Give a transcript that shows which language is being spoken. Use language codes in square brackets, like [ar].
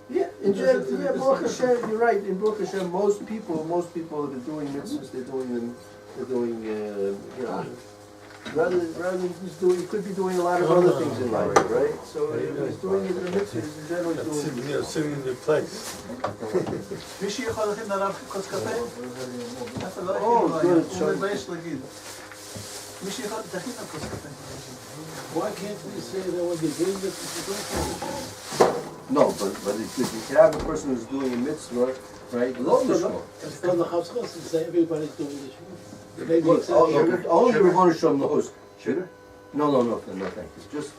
[en] Yeah, in general, yeah, Baruch Hashem, you're right. In Baruch Hashem, most people that are doing mitzvahs, they're doing, you know, rather than he's doing, he could be doing a lot of other things in life, right? So if he's doing it in the mitzvahs, he's generally doing it. sitting in your place. [he] מישהו יכול להכין לרב כוס קפה? [en] Oh, good. [he] הוא מתבייש להגיד. מישהו יכול להכין כוס קפה? [en] Why can't we say that when you're doing this, it's a No, but you can have a person who's doing a mitzvah, right? [he] Lo lishma. [en] It's not the house and say everybody's doing this. There may be Well, exceptions. only Rabbanu Shalom knows. Sugar? No, thank you. Just.